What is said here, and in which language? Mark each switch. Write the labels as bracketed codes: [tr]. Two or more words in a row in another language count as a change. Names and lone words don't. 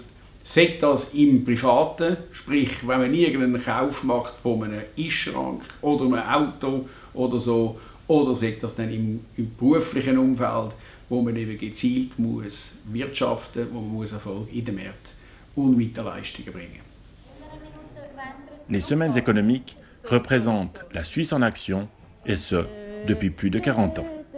[de] Sei das im Privaten, sprich, wenn man irgendeinen Kauf macht von einem Eisschrank oder einem Auto oder so, oder sei das dann im beruflichen Umfeld, wo man eben gezielt muss wirtschaften, wo man muss Erfolg in den Märkten und mit den Leistungen bringen. [fr] Les semaines économiques représentent la Suisse en action, et ce, depuis plus de 40 ans.